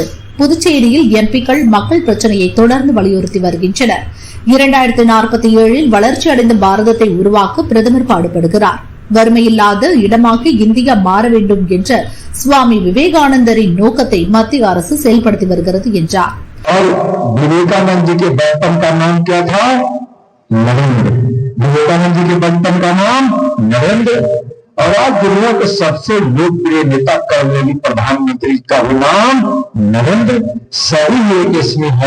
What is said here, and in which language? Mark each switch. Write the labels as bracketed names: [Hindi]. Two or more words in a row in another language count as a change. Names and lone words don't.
[Tamil] புதுச்சேரியில் எம்பிக்கள் மக்கள் பிரச்சனையை தொடர்ந்து வலியுறுத்தி வருகின்றனர். 2047 வளர்ச்சி அடைந்த பாரதத்தை உருவாக்க பிரதமர் பாடுபடுகிறார். வறுமையில்லாத இடமாக இந்தியா மாற வேண்டும் என்ற சுவாமி விவேகானந்தரின் நோக்கத்தை மத்திய அரசு செயல்படுத்தி வருகிறது என்றார். [Hindi] विवेकानंद जी के बचपन का नाम क्या था? नरेंद्र. विवेकानंद जी के बचपन का नाम नरेंद्र. और आज दुनिया के सबसे लोकप्रिय नेता कर्मयोगी प्रधानमंत्री का नाम नरेंद्र. सभी एक इसमें है.